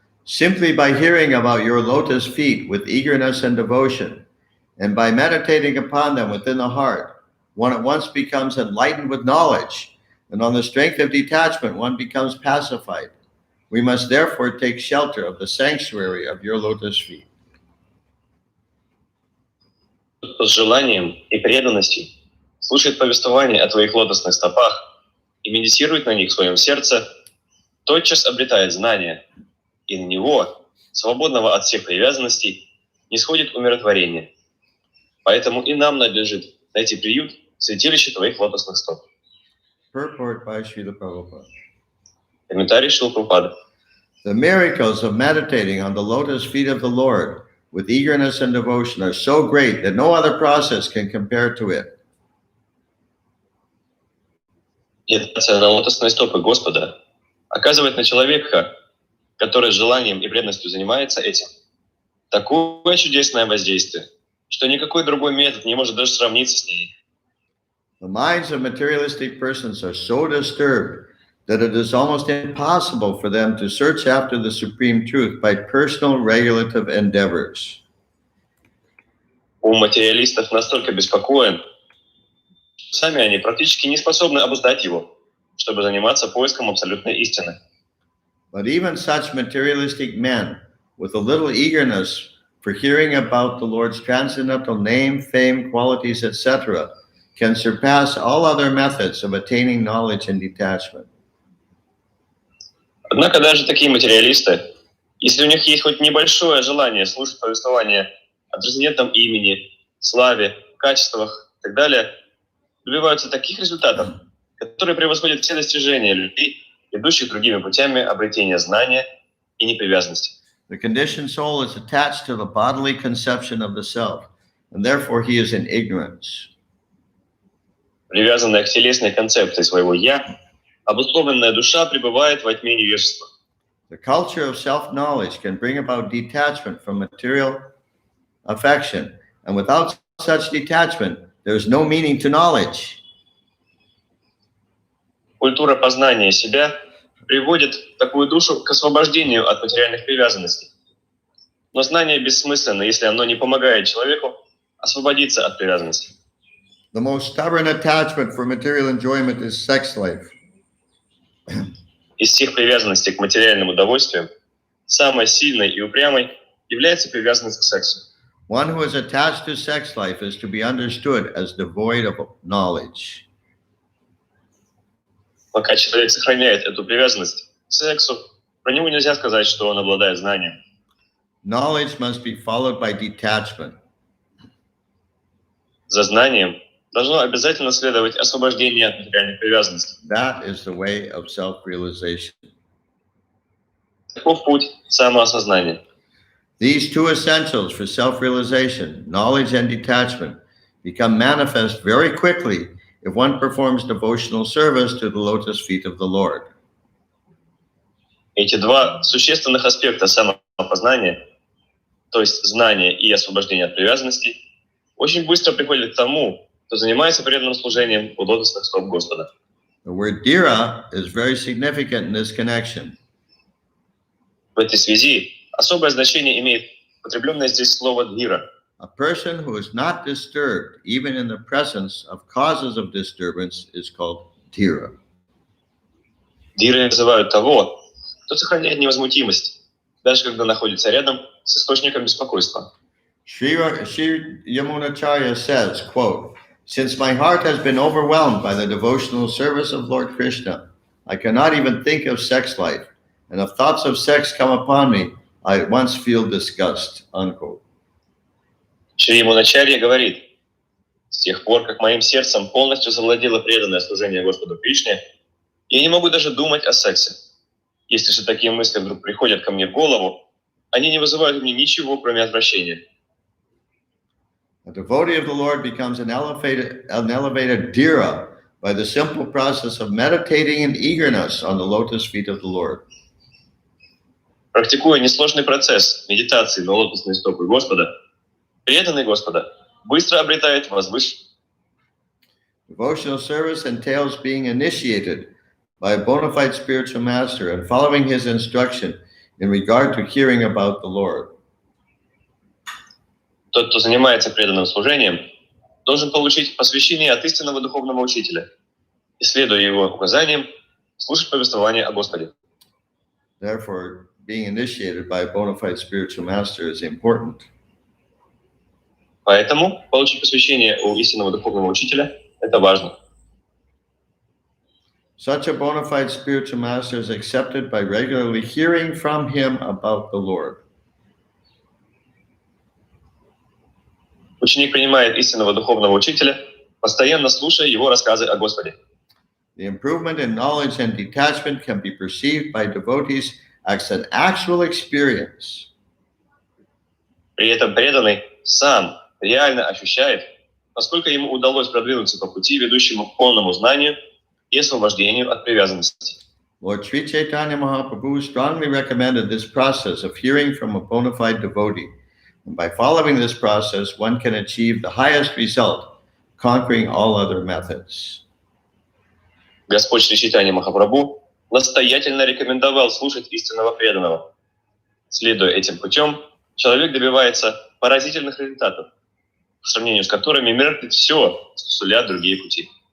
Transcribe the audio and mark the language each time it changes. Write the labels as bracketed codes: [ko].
[en] Simply by hearing about your lotus feet with eagerness and devotion, and by meditating upon them within the heart, one at once becomes enlightened with knowledge, and on the strength of detachment, one becomes pacified. We must therefore take shelter of the sanctuary of your lotus feet. [ru] Кто с желанием и преданностью слушает повествование о твоих лотосных стопах и медитирует на них в своем сердце, тотчас обретает знание, и на него, свободного от всех привязанностей, нисходит умиротворение. Поэтому и нам надлежит найти приют в святилище твоих лотосных стоп. [en] Purport by Srila Prabhupada. [ru] Комментарий Шрилы Прабхупады. [en] The miracles of meditating on the lotus feet of the Lord with eagerness and devotion are so great that no other process can compare to it. [ru] Медитация на лотосные стопы Господа оказывает на человека, который с желанием и преданностью занимается этим, такое чудесное воздействие, что никакой другой метод не может даже сравниться с ней. [en] The minds of materialistic persons are so disturbed that it is almost impossible for them to search after the supreme truth by personal regulative endeavors. [ru] Ум материалистов настолько беспокоен, что сами они практически не способны обуздать его, чтобы заниматься поиском абсолютной истины. [en] But even such materialistic men, with a little eagerness for hearing about the Lord's transcendental name, fame, qualities, etc., can surpass all other methods of attaining knowledge and detachment. [ru] Однако даже такие материалисты, если у них есть хоть небольшое желание слушать повествование о трансцендентном имени, славе, качествах и так далее, добиваются таких результатов, которые превосходят все достижения людей, идущих другими путями обретения знания и непривязанности. [en] The conditioned soul is attached to the bodily conception of the self, and therefore he is in ignorance. [ru] Привязанная к телесной концепции своего «я», обусловленная душа пребывает во тьме невежества. [en] The culture of self-knowledge can bring about detachment from material affection, and without such detachment, there is no meaning to knowledge. [ru] Культура познания себя приводит такую душу к освобождению от материальных привязанностей. Но знание бессмысленно, если оно не помогает человеку освободиться от привязанностей. [en] The most stubborn attachment for material enjoyment is sex life. [ru] Из всех привязанностей к материальным удовольствиям самой сильной и упрямой является привязанность к сексу. [en] One who is attached to sex life is to be understood as devoid of knowledge. [ru] Пока человек сохраняет эту привязанность к сексу, про него нельзя сказать, что он обладает знанием. [en] Knowledge must be followed by detachment. [ru] За знанием должно обязательно следовать освобождение от материальных привязанностей. [en] That is the way of self-realization. [ru] Таков путь самоосознания. [en] These two essentials for self-realization, knowledge and detachment, become manifest very quickly if one performs devotional service to the lotus feet of the Lord. [ru] Эти два существенных аспекта самопознания, то есть знание и освобождение от привязанностей, очень быстро приходят к тому, кто занимается преданным служением у лотосных стоп Господа. [en] The word dhira is very significant in this connection. [ru] В этой связи особое значение имеет употребленное здесь слово «дхира». [en] A person who is not disturbed, even in the presence of causes of disturbance, is called dhira. [ru] Дхирой называют того, кто сохраняет невозмутимость, даже когда находится рядом с источником беспокойства. [en] Sri Yamunacharya says, quote, "Since my heart has been overwhelmed by the devotional service of Lord Krishna, I cannot even think of sex life, and if thoughts of sex come upon me, I at once feel disgust," unquote. [ru] Шри Ямуначарья говорит: «С тех пор, как моим сердцем полностью завладело преданное служение Господу Кришне, я не могу даже думать о сексе. Если же такие мысли вдруг приходят ко мне в голову, они не вызывают у меня ничего, кроме отвращения». [en] A devotee of the Lord becomes an elevated dhira by the simple process of meditating in eagerness on the lotus feet of the Lord. [ru] Практикуя несложный процесс медитации на лотосные стопы Господа, преданный Господа быстро обретает [en] Devotional service entails being initiated by a bona fide spiritual master and following his instruction in regard to hearing about the Lord. [ru] Тот, кто занимается преданным служением, должен получить посвящение от истинного духовного учителя и, следуя его указаниям, слушать повествование о Господе. [en] Therefore, being initiated by a bona fide spiritual master is important. [ru] Поэтому получить посвящение у истинного духовного учителя – это важно. [en] Such a bona fide spiritual master is accepted by regularly hearing from him about the Lord. [ru] Ученик принимает истинного духовного учителя, постоянно слушая его рассказы о Господе. [en] The improvement in knowledge and detachment can be perceived by devotees as an actual experience. [ru] При этом преданный сам реально ощущает, насколько ему удалось продвинуться по пути, ведущему к полному знанию и освобождению от привязанности. [en] Lord Sri Chaitanya Mahaprabhu strongly recommended this process of hearing from a bona fide devotee. And by following this process, one can achieve the highest result, conquering all other methods. [ru] Господь Шри Чайтанья Махапрабху настоятельно рекомендовал слушать истинного преданного. Следуя этим путем, человек добивается поразительных результатов, по сравнению с которыми меркнет все, что сулят другие пути.